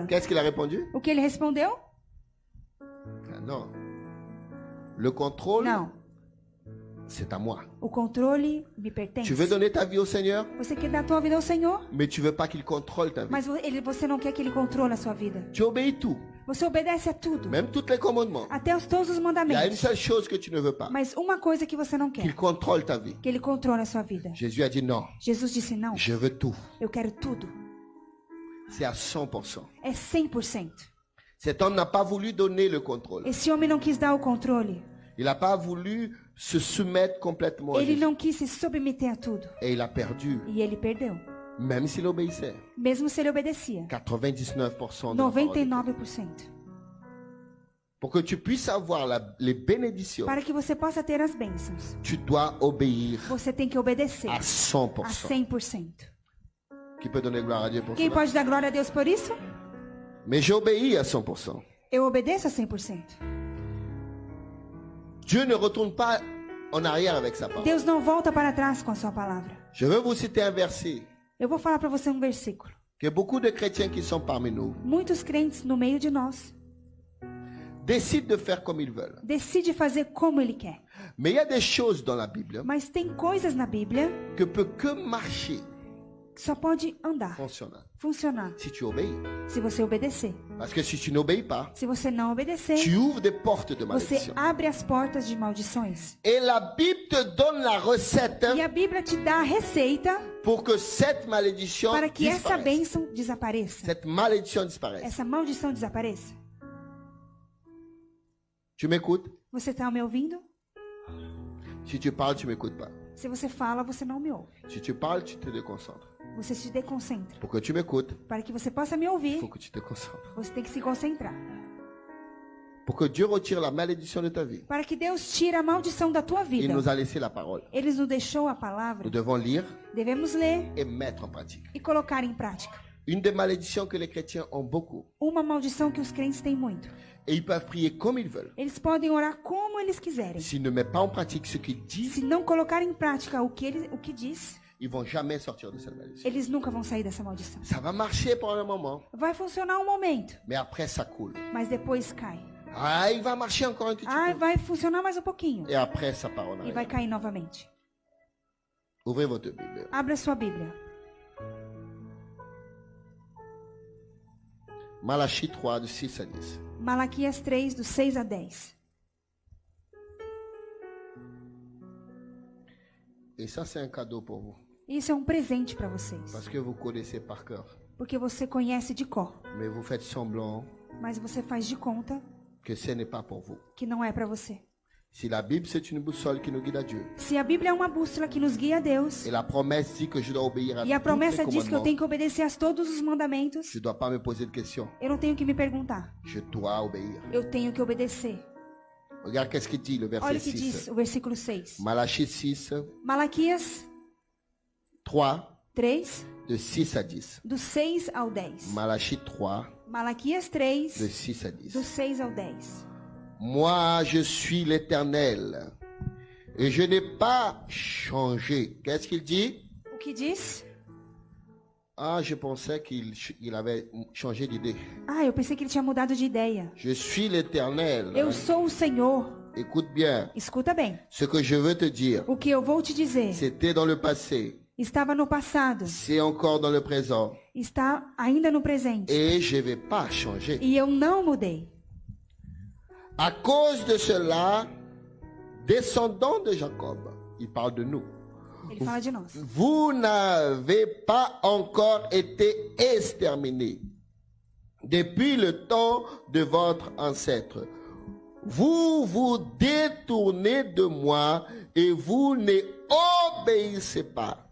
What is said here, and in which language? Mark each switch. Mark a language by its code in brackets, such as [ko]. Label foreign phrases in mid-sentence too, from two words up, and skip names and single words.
[fr] Qu'est-ce qu'il a répondu? [pt] O que ele respondeu? [fr] Ah non. Le contrôle, [pt] Não. [fr] c'est à moi. [pt] O controle me pertence. [fr] Tu veux donner ta vie au Seigneur, [pt] Você quer dar a tua vida ao Senhor, [fr] mais tu veux pas qu'il contrôle ta vie. [pt] mas você não quer que ele controle a sua vida. [fr] Tu obéis tout, [pt] Você obedece a tudo, [fr] même tous les commandements. [pt] até todos os [fr] Il y a une [pt] mandamentos. [fr] seule chose que tu ne veux pas, [pt] Mas uma coisa que você não [fr] qu'il [pt] quer, [fr] contrôle ta vie. [pt] que ele controle a sua vida. [fr] Jésus a dit non, [pt] Jesus disse não, [fr] je veux tout. [pt] eu quero tudo. [fr] C'est à 100%. [pt] É 100%. [fr] Cet homme n'a pas voulu donner le contrôle. [pt] Esse homem não quis dar o controle. [fr] Il n'a pas voulu se soumettre complètement à [pt] Ele [fr] Jésus. [pt] não quis se submeter a tudo. [fr] Et il a perdu, [pt] E ele perdeu. [fr] même s'il obéissait. [pt] Mesmo se ele obedecia. [fr] 99% de la parole de Dieu. [pt] 99%. [fr] Pour que tu puisses avoir les bénédictions, [pt] Para que você possa ter as bênçãos, [fr] tu dois obéir [pt] você tem que obedecer [fr] à [pt] a [fr] 100%. [pt] 100%. [fr] Qui peut donner gloire à Dieu pour [pt] Quem [fr] cela? [pt] pode dar glória a Deus por isso? [fr] Mais j'obéis à 100%. [pt] Eu obedeço a 100%. [fr] Dieu ne retourne pas en arrière avec sa parole. [pt] Deus não volta para trás com a sua palavra. [fr] Je veux vous citer un verset [pt] Eu vou falar para você um versículo. [fr] que beaucoup de chrétiens qui sont parmi nous [pt] Muitos crentes no meio de nós [fr] décident de faire comme ils veulent. [pt] decidem fazer como ele quer. [fr] Mais il y a des choses dans la Bible [pt] Mas tem coisas na Bíblia [fr] que peut que marcher, [pt] que só pode andar, funcionar, [fr] si tu obéis. [pt] se você obedecer. [fr] Parce que si tu n'obéis pas, [pt] Se você não obedecer, [fr] tu ouvres des portes de [pt] você [fr] malédiction. [pt] abre as portas de maldições. [fr] Et la Bible te donne la recette [pt] E a Bíblia te dá a receita [fr] pour que cette malédiction [pt] para que essa [fr] disparaisse. [pt] bênção desapareça. [fr] Cette malédiction disparaisse. [pt] Essa maldição desapareça. [fr] Tu m'écoutes? [pt] Você está me ouvindo? [fr] Si tu parles, tu m'écoutes pas. [pt] Se você fala, você não me ouve. [fr] Si tu parles, tu te déconcentres. [pt] Você se deconcentra. [fr] Pour que tu m'écoutes, [pt] Para que você possa me [fr] il [pt] ouvir, [fr] faut que tu te concentres. [pt] você tem que se concentrar. [fr] Pour que Dieu retire la malédiction de ta vie, [pt] Para que Deus tire a maldição da tua [fr] il [pt] vida. [fr] nous a laissé la parole. [pt] Ele nos deixou a [fr] Nous [pt] palavra. [fr] devons lire [pt] Devemos ler [fr] et mettre en pratique. [pt] e colocar em prática. [fr] Une des malédictions que les chrétiens ont beaucoup. [pt] Uma maldição que os crentes têm muito. [fr] Et ils peuvent prier comme ils veulent. [pt] Eles podem orar como eles quiserem. [fr] S'ils ne mettent pas en pratique ce qu'ils disent, [pt] Se não colocar em prática o que diz, [fr] ils vont jamais sortir de cette malédiction. [pt] eles nunca vão sair dessa maldição. [fr] Ça va marcher pendant un moment, [pt] Vai funcionar um momento, [fr] mais après ça coule. [pt] mas depois cai. [fr] Ah, il va marcher encore un petit [pt] Ah, [fr] peu. [pt] vai funcionar mais um pouquinho [fr] Et après, ça part en [pt] e vai [fr] arrière. [pt] cair novamente. [fr] Ouvrez votre Bible. [pt] Abra sua Bíblia. [fr] Malachie 3, de 6 à 10. [pt] Malaquias 3, do 6 a 10. [fr] Et ça, c'est un cadeau pour vous. [pt] Isso é um presente para vocês, [fr] Parce que vous connaissez par cœur. [pt] porque você conhece de cor, [fr] Mais vous faites semblant [pt] mas você faz de conta [fr] que ce n'est pas pour vous. [pt] que não é para você. [fr] Si la Bible, c'est une boussole qui nous guide à Dieu. [pt] Se a Bíblia é uma bússola que nos guia a Deus, [fr] Et la promesse dit que je dois obéir à [pt] e a [fr] tous les [pt] promessa diz que eu [fr] commandements, [pt] tenho que obedecer a todos os mandamentos, [fr] je ne dois pas me poser de questions. [pt] eu não tenho que me perguntar, [fr] Je dois obéir. [pt] eu tenho que obedecer. [fr] Regarde qu'est-ce qu'il dit, le [pt] Olha [fr] verset [pt] o que diz [fr] 6. [pt] o versículo 6. [fr] Malachie 6, [pt] Malaquias [fr] 3, [pt] 3, [fr] de 6 à 10. [pt] do 6 ao 10. [fr] Malachie 3, [pt] Malaquias [fr] de [pt] 3, [fr] 6 à 10. [pt] do 6 ao 10. [fr] Moi, je suis l'Éternel et je n'ai pas changé. Qu'est-ce qu'il dit? [pt] O que diz? [fr] Ah, je pensais qu'il avait changé d'idée. [pt] Ah, eu pensei que ele tinha mudado de ideia. [fr] Je suis l'Éternel. [pt] Eu sou o Senhor. [fr] Écoute bien. [pt] Escuta bem. [fr] Ce que je veux te dire, [pt] O que eu vou te dizer [fr] c'était dans le passé, [pt] estava no passado, [fr] c'est encore dans le présent. [pt] está ainda no presente. [fr] Et je ne vais pas changer. [pt] E eu não mudei. [fr] À cause de cela, descendants de Jacob, il parle de nous. [pt] Ele fala de nós. [fr] Vous n'avez pas encore été exterminés depuis le temps de votre ancêtre. vous vous détournez de moi et vous n'obéissez pas.